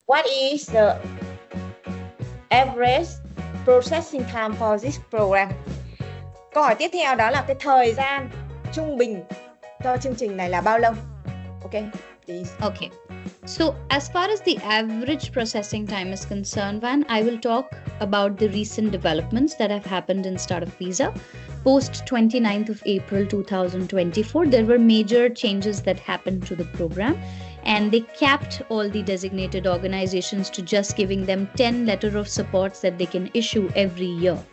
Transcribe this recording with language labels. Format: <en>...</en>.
<en>What is the average processing time for this program?</en> <vi>Câu hỏi tiếp theo đó là cái thời gian trung bình cho chương trình này là bao lâu?</vi> <en>Okay, please. Okay. So as far as the average processing time is concerned, Van, I will talk about the recent developments that have happened in Startup Visa. Post 29th of April 2024, there were major changes that happened to the program, and they capped all the designated organizations to just giving them 10 letter of supports that they can issue every year.</en>